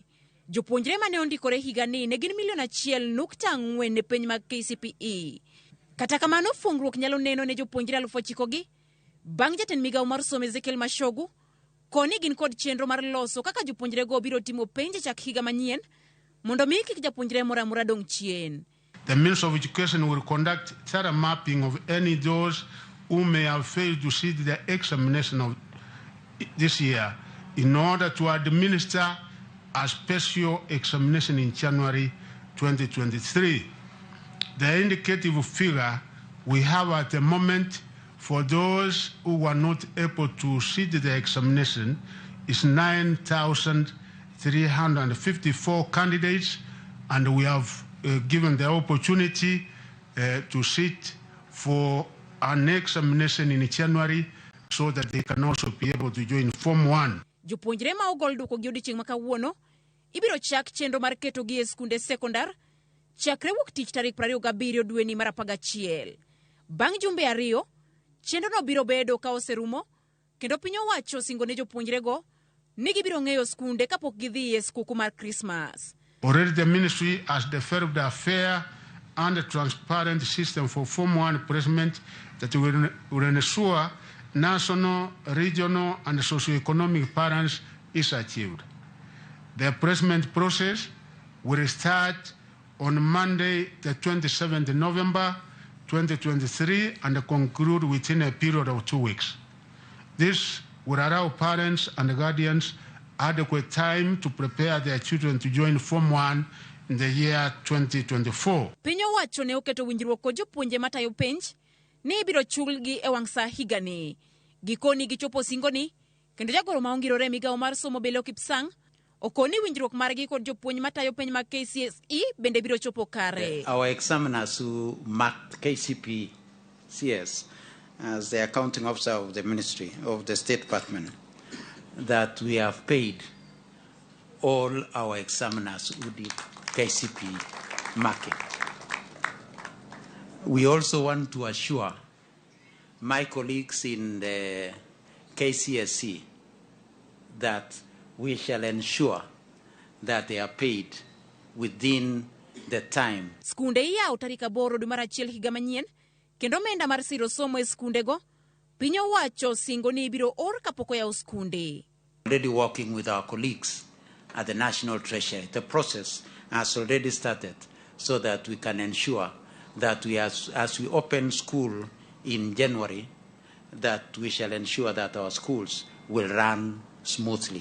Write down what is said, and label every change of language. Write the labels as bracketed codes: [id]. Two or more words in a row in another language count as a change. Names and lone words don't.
[luo] Jopuonjre mane ondikore higani ne gin 1.4 ne penj mag KCPE. Kata kamano, fungruok nyalo neno ne jopuonjre 9,000 gi bang' jatend migawo mar somo Ezekiel Mashogu koni gin kod chenro mar loso kaka jopuonjre go biro timo penj chak higa manyien mondo mi kik japuonjre moro amora dong chien. [en] The Minister of Education will conduct thorough mapping of any those who may have failed to sit the examination of this year in order to administer a special examination in January 2023. The indicative figure we have at the moment for those who were not able to sit the examination is 9,354 candidates, and we have given the opportunity to sit for an examination in January so that they can also be able to join Form 1. [luo] Jopuonjre ma ogol duoko gi odiochieng' ma kawuono ibiro chak chenro mar keto gi e skunde sekondar chakre wuok tich tarik 27 dwe ni mar 11. Bang' jumbe 2, chenro no biro bedo ka oserumo kendo piny owacho singo ne jopuonjre go ni gibiro ng'eyo skunde kapok gidhi e skuku mar Christmas. [en] Already the ministry has developed a fair and transparent system for Form 1 placement that will ensure national, regional, and socio-economic balance is achieved. The placement process will start on Monday, the 27th November 2023, and conclude within a period of 2 weeks. This will allow parents and guardians adequate time to prepare their children to join Form 1 in the year 2024. [luo] Piny owacho ne oketo winjruok kod jopuonje matayo penj ni ibiro chulgi e wang' sa higani. Gikoni gichopo singoni kendo jagoro ma ongirore migawo mar somo Belo Kipsang okoni winjruok margi kod jopuonj matayo penj mag KCSE bende biro chopo kare. [en] Our examiners who marked KCPE CS as the accounting officer of the Ministry of the State Department, that we have paid all our examiners who did KCPE marking. We also want to assure my colleagues in the KCSE that we shall ensure that they are paid within the time. [luo] Skunde iyawo tarik 8 dwe mar 1 higa manyien kendo omenda mar siro somo e skunde go piny owacho singo ni ibiro or kapok oyawo skunde. [en] Already working with our colleagues at the National Treasury. The process has already started so that we can ensure that as we open school in January, that we shall ensure that our schools will run smoothly.